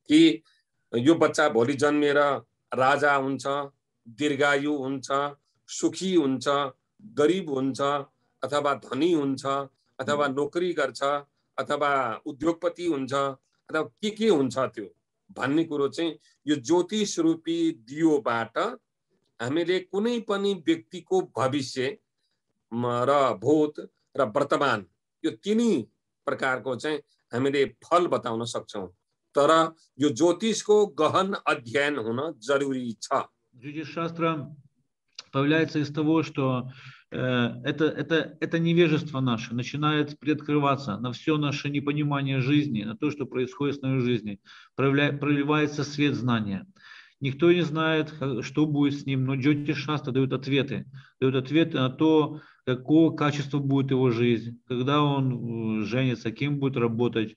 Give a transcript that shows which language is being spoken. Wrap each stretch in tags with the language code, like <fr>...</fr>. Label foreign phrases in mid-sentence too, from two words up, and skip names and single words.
<ne>कि यो बच्चा भोलि जन्मेर राजा हुन्छ, दीर्घायु हुन्छ, सुखी हुन्छ, गरिब हुन्छ, अथवा धनी हुन्छ, अथवा नोकरी गर्छ, अथवा उद्योगपति हुन्छ, अथवा के हुन्छ त्यो भन्ने कुरो चाहिँ यो ज्योतिष रूपी दियोबाट हामीले कुनै पनि व्यक्तिको भविष्य र भूत र वर्तमान यो तिनै प्रकारको चाहिँ हामीले फल बताउन सक्छौं। तर यो ज्योतिषको गहन अध्ययन हुन जरुरी छ।</ne> <ru>Джотиш-шастра появляется из того, что это невежество наше начинает приоткрываться на все наше непонимание жизни, на то, что происходит с нашей жизнью. Проливается свет знания. Никто не знает, что будет с ним, но Джотиш-шастра дает ответы на то, какого качества будет его жизнь, когда он женится, кем будет работать.</ru>